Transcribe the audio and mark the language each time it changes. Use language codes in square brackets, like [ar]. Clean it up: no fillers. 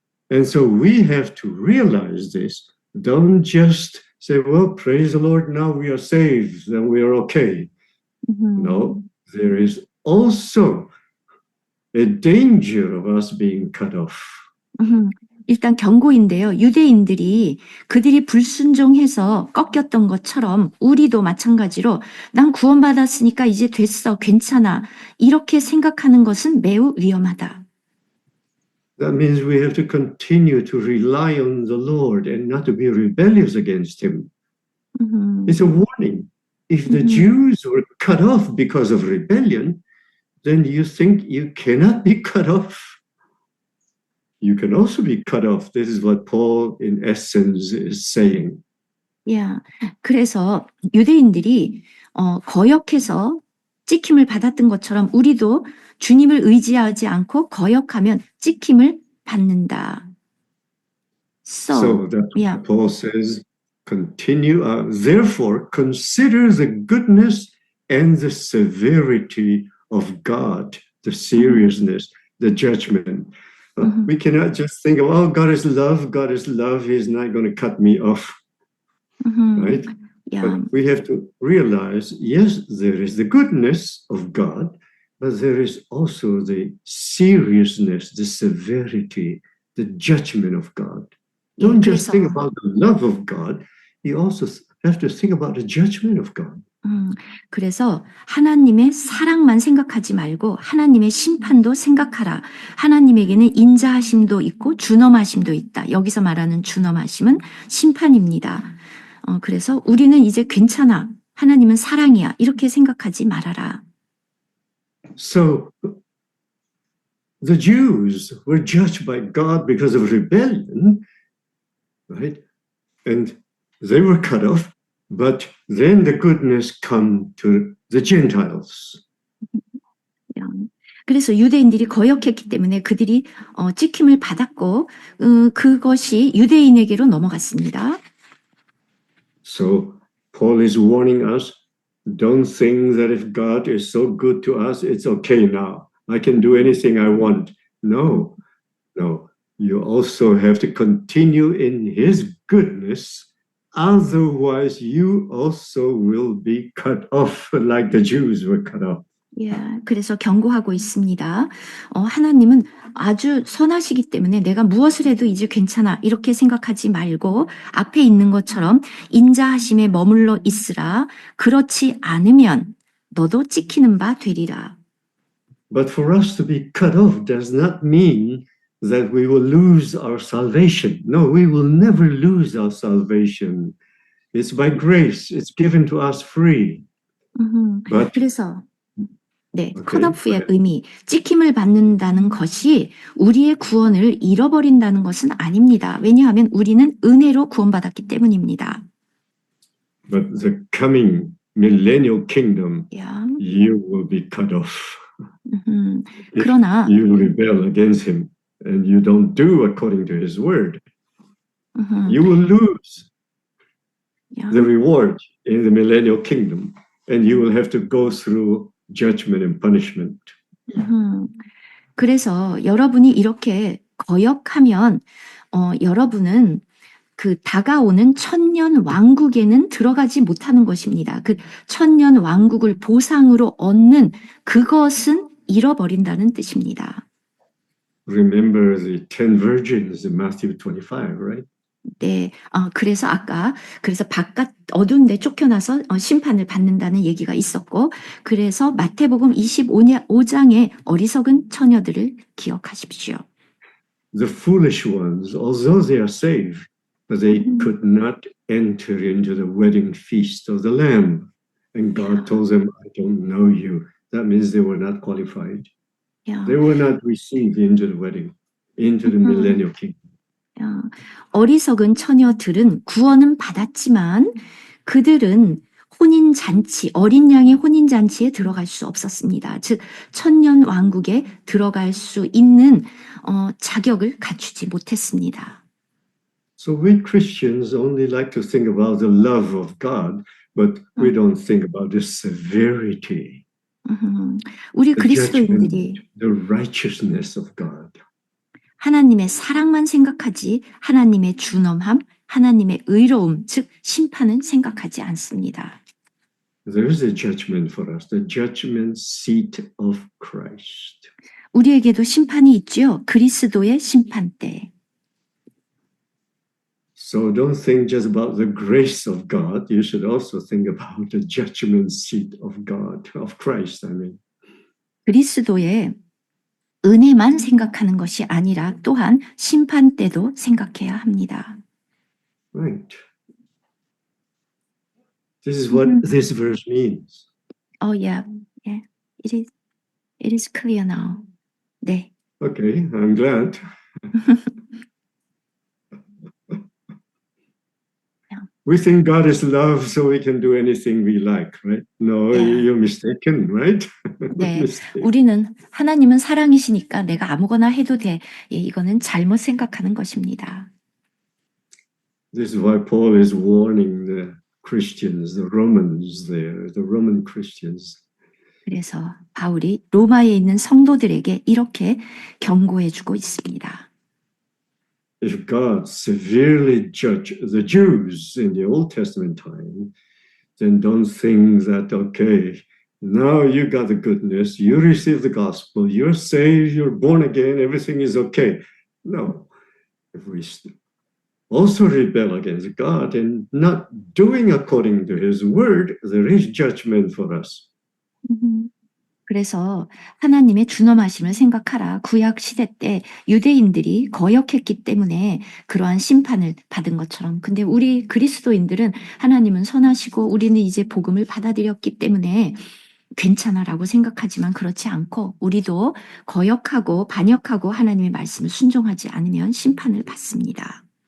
[en] And so we have to realize this. Don't just say, well, praise the Lord, now we are saved, then we are okay. No, there is also a danger of us being cut off. [ko] 일단 경고인데요. 유대인들이 그들이 불순종해서 꺾였던 것처럼 우리도 마찬가지로 난 구원받았으니까 이제 됐어, 괜찮아. 이렇게 생각하는 것은 매우 위험하다. [en] That means we have to continue to rely on the Lord and not to be rebellious against Him. It's a warning. If the Jews were cut off because of rebellion, then you think you cannot be cut off. You can also be cut off. This is what Paul, in essence, is saying. [ko] 야, 그래서 유대인들이 거역해서 찍힘을 받았던 것처럼 우리도 주님을 의지하지 않고 거역하면 찍힘을 받는다. [en] So that's yeah. what Paul says. Continue. Therefore, consider the goodness and the severity of God, the seriousness, the judgment. We cannot just think of, oh, God is love. God is love. He's not going to cut me off. Right? Yeah. But we have to realize, yes, there is the goodness of God, but there is also the seriousness, the severity, the judgment of God. Don't just think about the love of God. You also have to think about the judgment of God. [ko] 그래서 하나님의 사랑만 생각하지 말고 하나님의 심판도 생각하라. 하나님에게는 인자하심도 있고 준엄하심도 있다. 여기서 말하는 준엄하심은 심판입니다. 그래서 우리는 이제 괜찮아. 하나님은 사랑이야. 이렇게 생각하지 말아라. [en] So the Jews were judged by God because of rebellion, right? And they were cut off. But then the goodness come to the Gentiles. [ko] 그래서 유대인들이 거역했기 때문에 그들이 찍힘을 받았고 그것이 유대인에게로 넘어갔습니다. [en] So Paul is warning us, don't think that if God is so good to us, it's okay now. I can do anything I want. No. You also have to continue in His goodness. Otherwise, you also will be cut off like the Jews were cut off. [ko] 예, 그래서 경고하고 있습니다. 하나님은 아주 선하시기 때문에 내가 무엇을 해도 이제 괜찮아 이렇게 생각하지 말고 앞에 있는 것처럼 인자하심에 머물러 있으라. 그렇지 않으면 너도 찍히는 바 되리라. [en] But for us to be cut off does not mean that we will lose our salvation. No, we will never lose our salvation. It's by grace. It's given to us free. But, [ko] 그래서 네, [en] Okay. [ko] 컷오프의 의미, 찍힘을 받는다는 것이 우리의 구원을 잃어버린다는 것은 아닙니다. 왜냐하면 우리는 은혜로 구원받았기 때문입니다. [en] But the coming millennial kingdom, Yeah. you will be cut off. [ko] 그러나 [en] If you rebel against Him and you don't do according to His word, you will lose. [ko] 야, [en] the reward in the millennial kingdom, and you will have to go through judgment and punishment. [ko] 그래서 여러분이 이렇게 거역하면 여러분은 그 다가오는 천년 왕국에는 들어가지 못하는 것입니다. 그 천년 왕국을 보상으로 얻는 그것은 잃어버린다는 뜻입니다. [en] Remember the 10 virgins in Matthew 25, right? [ko] 네, 그래서 바깥 어두운 데 쫓겨나서 심판을 받는다는 얘기가 있었고, 그래서 마태복음 25장의 어리석은 처녀들을 기억하십시오. [en] The foolish ones, although they are saved, but they could not enter into the wedding feast of the Lamb. And God told them, I don't know you. That means they were not qualified. [ko] 야, [en] They were not received into the wedding, into the millennial kingdom. [ko] 어리석은 처녀들은 구원은 받았지만 그들은 혼인잔치, 어린 양의 혼인잔치에 들어갈 수 없었습니다. 즉, 천년 왕국에 들어갈 수 있는 자격을 갖추지 못했습니다. [en] So we Christians only like to think about the love of God, but we don't think about the severity, [ko] 우리 그리스도인들이 [en] judgment, the righteousness of God. [ko] 하나님의 사랑만 생각하지 하나님의 준엄함, 하나님의 의로움, 즉 심판은 생각하지 않습니다. There is a judgment for us, the judgment seat of Christ. 우리에게도 심판이 있지요. 그리스도의 심판대. [en] So don't think just about the grace of God. You should also think about the judgment seat of God, of Christ, I mean. [ko] 그리스도의 은혜만 생각하는 것이 아니라 또한 심판대도 생각해야 합니다. [en] Right. This is what this verse means. Yeah. It is clear now. 네. Okay, I'm glad. We think God is love, so we can do anything we like, right? No, Yeah. you're mistaken, right? [ko] 네. [en] Mistake. [ko] 우리는 하나님은 사랑이시니까 내가 아무거나 해도 돼. 예, 이거는 잘못 생각하는 것입니다. [en] This is why Paul is warning the Christians, the Romans there, the Roman Christians. [ko] 그래서 바울이 로마에 있는 성도들에게 이렇게 경고해주고 있습니다. [en] If God severely judged the Jews in the Old Testament time, then don't think that, okay, now you got the goodness, you receive the gospel, you're saved, you're born again, everything is okay. No. If we also rebel against God and not doing according to his word, there is judgment for us. [ko] 그래서 하나님의 준엄하심을 생각하라. 구약 시대 때 유대인들이 거역했기 때문에 그러한 심판을 받은 것처럼. 근데 우리 그리스도인들은 하나님은 선하시고 우리는 이제 복음을 받아들였기 때문에 괜찮아라고 생각하지만 그렇지 않고 우리도 거역하고 반역하고 하나님의 말씀을 순종하지 않으면 심판을 받습니다.